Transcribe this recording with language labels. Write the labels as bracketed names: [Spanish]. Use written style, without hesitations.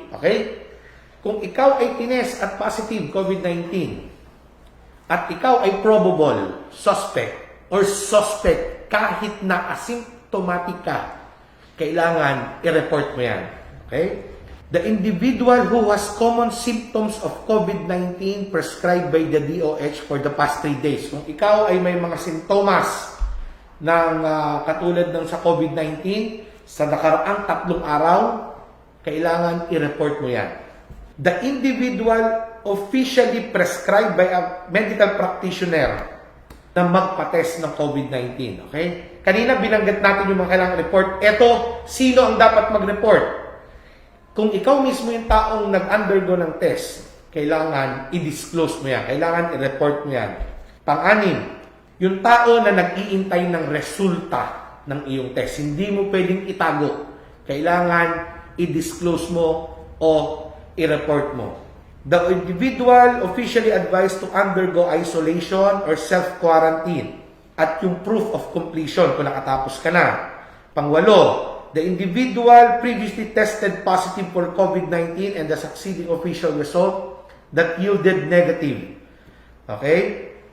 [Filipino] Okay? Kung ikaw ay tines at positive COVID-19 at ikaw ay probable, suspect, or suspect kahit na asymptomatic ka, kailangan i-report mo yan. Okay? [English] The individual who has common symptoms of COVID-19 prescribed by the DOH for the past 3 days. [Filipino] Kung ikaw ay may mga sintomas ng katulad ng sa COVID-19 sa nakaraang 3 araw, kailangan i-report mo yan. [English] The individual officially prescribed by a medical practitioner [Filipino] na magpa-test ng COVID-19. [English] Okay? [Filipino] Kanina binanggit natin yung mga kailangan report. Ito, sino ang dapat mag-report? Kung ikaw mismo yung taong nag-undergo ng test, kailangan i-disclose mo yan. Kailangan i-report mo yan. Pang-anim, yung tao na nag-iintay ng resulta ng iyong test, hindi mo pwedeng itago. Kailangan i-disclose mo o i-report mo. [English] The individual officially advised to undergo isolation or self-quarantine [Filipino] at yung proof of completion kung nakatapos ka na. [English] Pangwalo, the individual previously tested positive for COVID-19 and the succeeding official result that yielded negative. Okay?